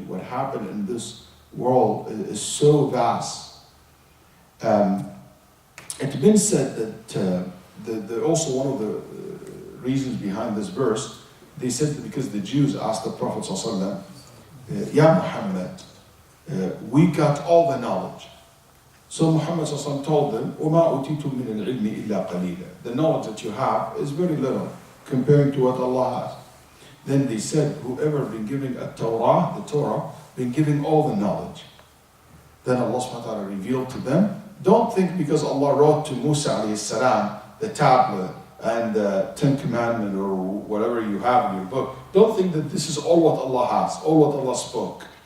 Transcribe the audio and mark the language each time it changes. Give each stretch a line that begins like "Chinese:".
English: What happened in this world is so vast. It's been said that also one of the reasons behind this verse, they said that because the Jews asked the Prophet ﷺ, Ya Muhammad, we got all the knowledge. So Muhammad ﷺ told them,
Arabic: وَمَا أُتِيتُم مِّنَ الْعِلْمِ إِلَّا قَلِيلًا.
English: The knowledge that you have is very little comparing to what Allah has. Then they said, whoever been giving the Torah, been giving all the knowledge. Then Allah subhanahu wa ta'ala revealed to them, don't think because Allah wrote to Musa alayhi salam the tablet and the 10 Commandments or whatever you have in your book, don't think that this is all what Allah has, all what Allah spoke.